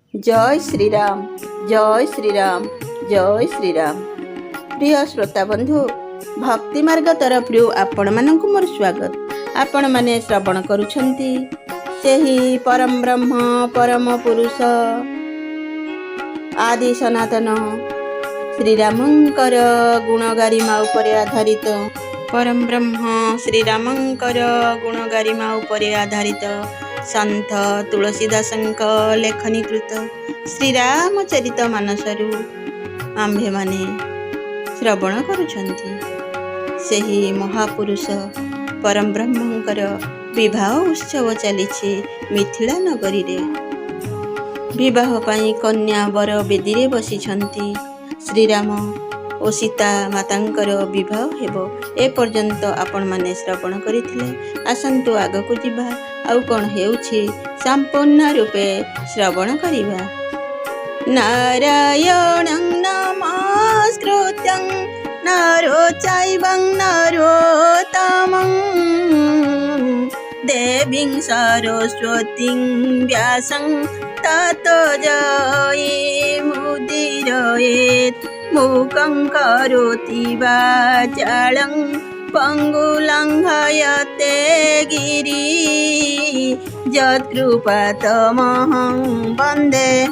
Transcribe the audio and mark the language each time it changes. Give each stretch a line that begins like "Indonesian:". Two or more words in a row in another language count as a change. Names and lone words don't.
Odia: ଜୟ ଶ୍ରୀରାମ ଜୟ ଶ୍ରୀରାମ ଜୟ ଶ୍ରୀରାମ। ପ୍ରିୟ ଶ୍ରୋତା ବନ୍ଧୁ, ଭକ୍ତି ମାର୍ଗ ତରଫ ଆପଣ ମାନଙ୍କ ମୋର ସ୍ୱାଗତ। ଆପଣ ମାନେ ଶ୍ରବଣ କରୁଛନ୍ତି ସେହି ପରମ ବ୍ରହ୍ମ ପରମ ପୁରୁଷ ଆଦି ସନାତନ ଶ୍ରୀରାମଙ୍କର ଗୁଣଗାରିମା ଉପରେ ଆଧାରିତ ପରମ ବ୍ରହ୍ମ ଶ୍ରୀରାମଙ୍କର ଗୁଣଗାରିମା ଉପରେ ଆଧାରିତ ସନ୍ତ ତୁଳସୀଦାସଙ୍କ ଲେଖନୀକୃତ ଶ୍ରୀରାମଚରିତ ମାନସରୁ ଆମ୍ଭେ ମାନେ ଶ୍ରବଣ କରୁଛନ୍ତି। ସେହି ମହାପୁରୁଷ ପରମ ବ୍ରହ୍ମଙ୍କର ବିବାହ ଉତ୍ସବ ଚଳିଛି ମିଥିଳା ନଗରୀ ରେ। ବିବାହ ପାଇଁ କନ୍ୟା ବର ବେଦୀ ରେ ବସିଛନ୍ତି। ଶ୍ରୀରାମ ଔର ସୀତା ମାତାଙ୍କର ବିବାହ ହେବ ଏ ପର୍ଯ୍ୟନ୍ତ ଆପଣ ମାନେ ଶ୍ରବଣ କରିଥିଲେ। ଆସନ୍ତୁ ଆଗକୁ ଯିବା ଆଉ କଣ ହେଉଛି ସମ୍ପୂର୍ଣ୍ଣ ରୂପେ ଶ୍ରବଣ କରିବା।
Sanskrit: नारायणं नमस्कृत्यं नरो चैवं नरोत्तमं देवीं सरस्वतीं व्यासं ततो जयमुदीरयेत् मूकं करोति वाचालं पङ्गुलङ्घयते गिरि यत्कृपातमहं वन्दे